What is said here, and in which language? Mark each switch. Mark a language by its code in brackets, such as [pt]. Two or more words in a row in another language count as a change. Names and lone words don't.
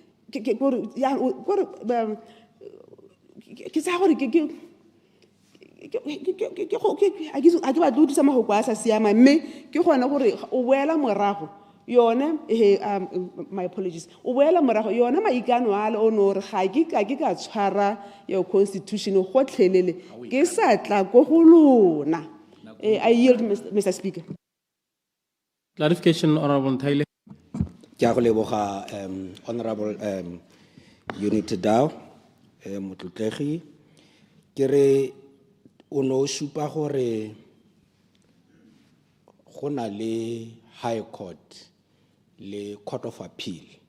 [tn] ke sa gore ke a ke batlo utlwisa mahoko a sa siama mme ke gona gore o boela morago yone [en] my apologies [tn] o boela morago yone maikano a le o no re ga ke ka tshwara [en] your constitution [tn] gotlhelele ke sa tla ko go lona. [en] I yield, Mr. Speaker. Clarification, Honorable Ntaile. [tn] Ke a go leboga Honorable Unity Dow motlotlegi ke re o no supa gore go na le High Court le Court of Appeal